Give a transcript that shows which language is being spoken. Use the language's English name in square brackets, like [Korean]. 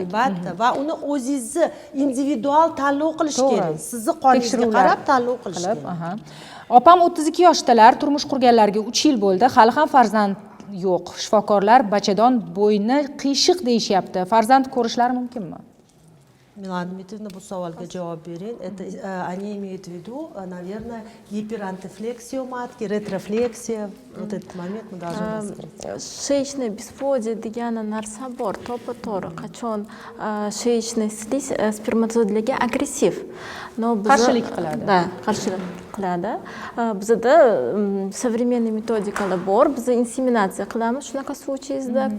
[Uzbek] Albatta, va uni o'zingizni individual tanlov qilish kerak. Sizni qoningizga qarab tanlov qilish kerak. Opam 32 yoshdalar, turmush qurganlarga 3 yil bo'ldi, hali ham farzand yo'q. Shifokorlar bachadon bo'yni qiyshiq deyishyapti. Farzand ko'rishlari mumkinmi? Milana Dmitryevna, bu savolga javob bering. [Russian] Это они имеют в виду, наверное, гиперантифлексию матки, ретрофлексия. Вот этот момент мы должны раскрыть. Шеечный бесплодие [Uzbek] degani narsa bor, to'g'ri. Qachon [Russian] sheyishniy sliz [Uzbek] spermatozoidlarga agressiv. Qarshilik qiladi. Da, qarshilik qiladi. Bizda современный metodikalar bor. Biz inseminatsiya qilamiz shunaqa случайda.